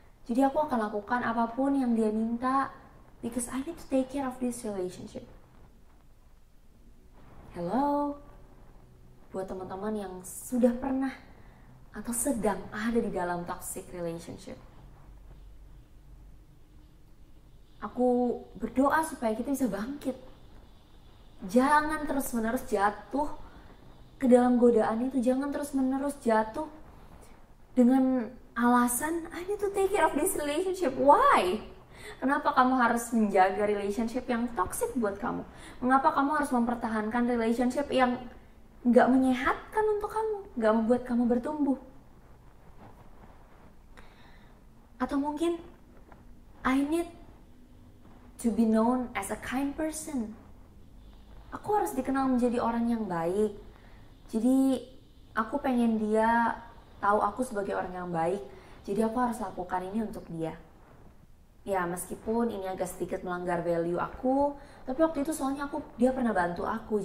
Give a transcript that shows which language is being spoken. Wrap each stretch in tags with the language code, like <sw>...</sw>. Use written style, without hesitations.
<id>Jadi aku akan lakukan apapun yang dia minta.</id> <en>Because I need to take care of this relationship. Hello?</en> <id>Buat teman-teman yang sudah pernah atau sedang ada di dalam toxic relationship. Aku berdoa supaya kita bisa bangkit. Jangan terus-menerus jatuh ke dalam godaan itu. Jangan terus-menerus jatuh dengan alasan</id> <en>I need to take care of this relationship. Why?</en> <id>Kenapa kamu harus menjaga relationship yang toxic buat kamu? Mengapa kamu harus mempertahankan relationship yang gak menyehatkan untuk kamu, gak membuat kamu bertumbuh? Atau mungkin</id> <en>I need to be known as a kind person.</en> <id>Aku harus dikenal menjadi orang yang baik. Jadi aku pengen dia tahu aku sebagai orang yang baik. Jadi aku harus lakukan ini untuk dia. Ya meskipun ini agak sedikit melanggar value aku, tapi waktu itu soalnya dia pernah bantu aku.</id>